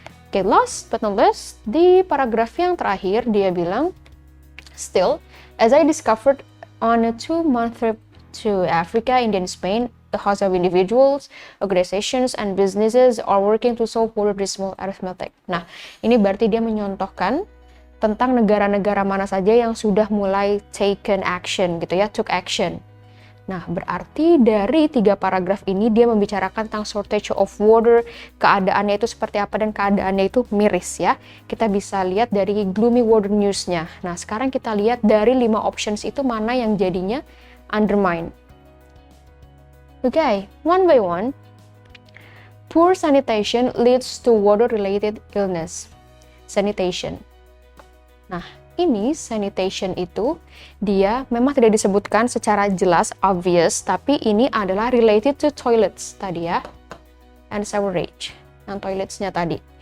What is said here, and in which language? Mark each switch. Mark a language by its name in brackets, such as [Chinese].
[English] Oke, last but not least, [Indonesian] di paragraf yang terakhir dia bilang, [English] still, as I discovered on a 2-month trip to Africa, India, and Spain, a host of individuals, organizations, and businesses are working to solve water dismal arithmetic. [Indonesian] Nah, ini berarti dia menyontohkan tentang negara-negara mana saja yang sudah mulai [English] taken action, [Indonesian] gitu ya, [English] took action. [Indonesian] Nah, berarti dari 3 paragraf ini dia membicarakan tentang [English] shortage of water, [Indonesian] keadaannya itu seperti apa dan keadaannya itu miris ya. Kita bisa lihat dari gloomy water news-nya. Nah, sekarang kita lihat dari 5 options itu mana yang jadinya undermine. [English] Okay, one by one. Poor sanitation leads to water-related illness. [Indonesian] Sanitation. Nah, ini sanitation itu dia memang tidak disebutkan secara jelas, obvious, tapi ini adalah [English] related to toilets [Indonesian] tadi ya, [English] and sewerage, [Indonesian] yang toiletsnya tadi.